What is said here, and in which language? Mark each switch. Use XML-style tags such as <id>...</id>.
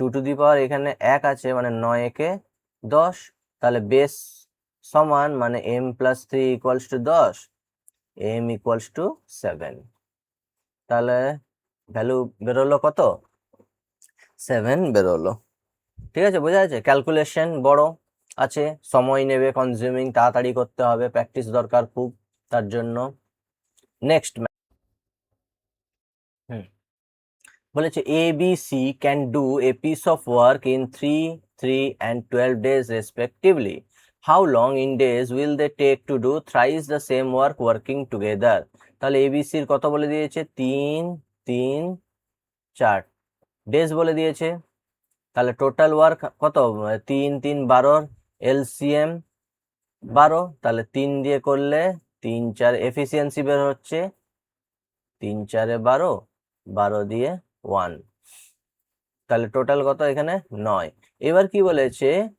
<bn>2 এখানে 1 আছে, মানে 9 একে 10, তাহলে বেস সমান মানে m+3 equals to 10, m equals to 7। তাহলে ভ্যালু বেরোলো কত? 7 বেরোলো। ঠিক আছে, বোঝা যাচ্ছে? ক্যালকুলেশন বড় আছে, সময় নেবে, কনজিউমিং, তাড়াতাড়ি করতে হবে, প্র্যাকটিস দরকার খুব তার জন্য।</bn> <en>next</en> <bn>বলেছে</bn> <en>ABC can do a piece of work in 3, 3 and 12 days respectively. How long in days will they take to do thrice the same work working together?</en> <bn>তাহলে ABC এর কত বলে দিয়েছে? 3, 3, 4 ডেজ বলে দিয়েছে। তাহলে টোটাল ওয়ার্ক কত? 3, 3, 12, এলসিএম 12, তাহলে 3 দিয়ে করলে 3, 4 এফিসিয়েন্সি বের হচ্ছে, 3, 4, 12, 12 দিয়ে 1, তাহলে টোটাল কত এখানে? 9। এবার কি বলেছে?</bn>